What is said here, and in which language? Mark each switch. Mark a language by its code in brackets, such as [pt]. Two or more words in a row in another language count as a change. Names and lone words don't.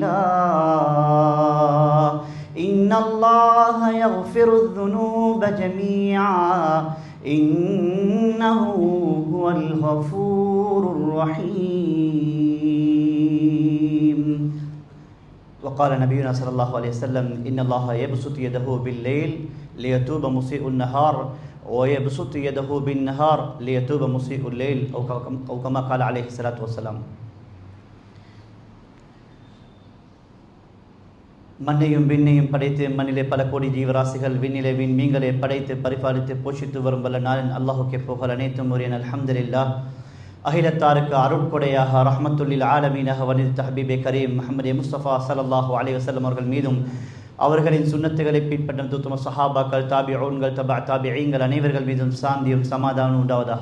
[ar] الله إن الله يغفر الذنوب جميعا إنه هو الغفور الرحيم وقال نبينا صلى الله عليه وسلم إن الله يبسط يده بالليل ليتوب مسيء النهار ويبسط يده بالنهار ليتوب مسيء الليل أو كما قال عليه الصلاة والسلام. [ta] மண்ணையும் விண்ணையும் படைத்து மண்ணிலே பல கோடி ஜீவராசிகள் விண்ணிலே விண்மீன்களை படைத்து பரிபாலித்து போஷித்து வரும் வல்ல நாளின் அல்லாஹுக்கே புகழ் அனைத்தும் உரியன் அல்ஹம்துலில்லாஹ். அகிலத்தாருக்கு அருட்கொடையாக [ar] رحمة للعالمين [ta] வனித்த ஹபீபே கரீம் முஹம்மது முஸ்தபா [ar] صلى الله عليه وسلم [ta] அவர்கள் மீதும் அவர்களின் சுன்னத்துகளை பின்பற்ற உத்தம சஹாபாக்கள் தாபிஊன்கள் தாபிஈன்கள் அனைவர்கள் மீதும் சாந்தியும் சமாதானம் உண்டாவதாக.